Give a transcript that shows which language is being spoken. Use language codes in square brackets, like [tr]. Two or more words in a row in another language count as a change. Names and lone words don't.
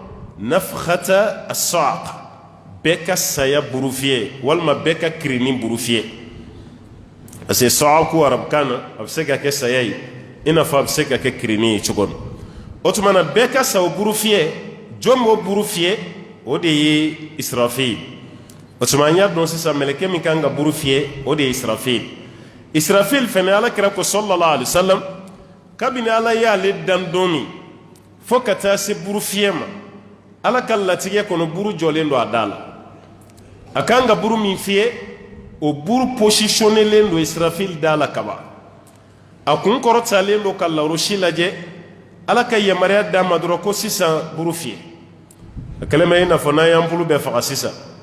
[ar] نفخة الصعق [bm] bɛɛ ka saya buru fiyɛ walima bɛɛ ka kirini buru fiyɛ [fr] parce que [bm] sa'ku arabukan na a bɛ se ka kɛ saya ye i n'a fɔ a bɛ se ka kɛ kirini ye cogo min o tuma na bɛɛ ka sa o buru fiyɛ jɔn b'o buru fiyɛ o de ye israfil o tuma an y'a dɔn sisan mɛlɛkɛ min kan ka buru fiyɛ o de ye israfil israfil fana alakira ko [ar] صلى الله عليه وسلم [bm] kabini ala y'ale dan don min fo ka taa se buru fiyɛ ma ala ka latigɛ kɔnɔ buru jɔlen don a da la a kan ka buru min fiyɛ o buru positionnelen don Israfil da la kaban a kun kɔrɔtalen don ka lawurusi lajɛ ala ka yamaruya d'a ma dɔrɔn ko sisan buru fiyɛ a kɛlen bɛ i n'a fɔ n'an y'an bulu bɛɛ faga sisan